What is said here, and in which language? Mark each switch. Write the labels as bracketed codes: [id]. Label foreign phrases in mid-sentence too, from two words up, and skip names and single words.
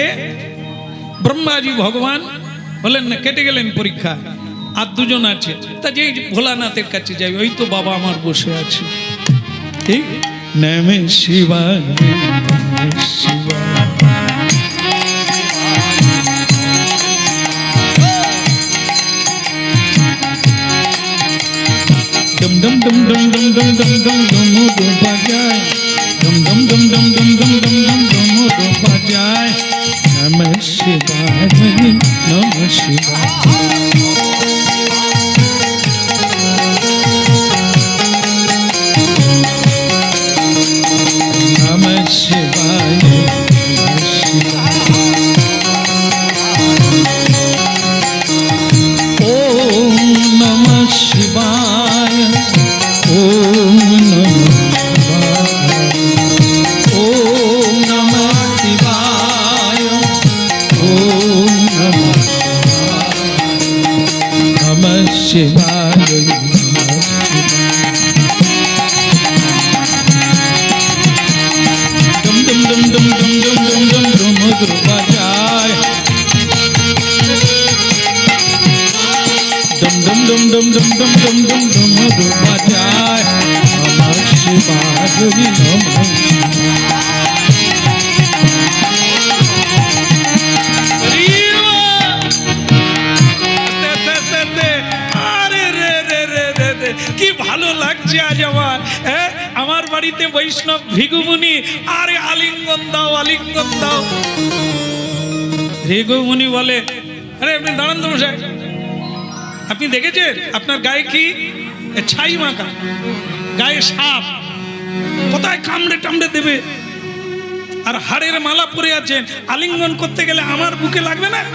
[bn] ব্রহ্মাজি ভগবান বলেন না, কেটে গেলেন পরীক্ষা। আর দুজন আছে, তা যে ভোলানাথের কাছে যাবে, ওই তো বাবা আমার বসে আছে। ঠিক, [sa] নমঃ শিবায় নমঃ শিবায়। [bn] ডম ডম ডম ডম ডম ডম ডম ডম ডম বাজায়, ডম ডম ডম ডম ডম ডম ডম ডম ডম বাজায়। [sa] নমঃ শিবায় নমঃ শিবায়। নমঃ শিবায় নমঃ শিবায়। ওম নমঃ শিবায়, ওম নমঃ শিবায়, ওম নমঃ শিবায়, ওম নমঃ শিবায়, নমঃ শিবায় নমঃ শিবায়। [bn] ডম ডম ডম ডম ডম ডম ডম ডম ডম ডম বাজায়। ডম ডম ডম ডম ডম ডম ডম ডম ডম ডম বাজায়। [sa] নমঃ শিবায় নমঃ শিবায়। [bn] কি ভালো লাগছে আজ আমার, আমার বাড়িতে বৈষ্ণব ভৃগুমুনি, আরে আলিঙ্গন দাও আলিঙ্গন দাও। ভৃগুমুনি বলে, আরে আপনি দাঁড়ান তো মশাই, আপনি দেখেছেন আপনার গায়ে কি ছাই মাখা, গায়ে সাপ, কোথায় কামড়ে টামড়ে দেবে, আর হাড়ের মালা পরে আছেন, আলিঙ্গন করতে গেলে আমার বুকে লাগবে না?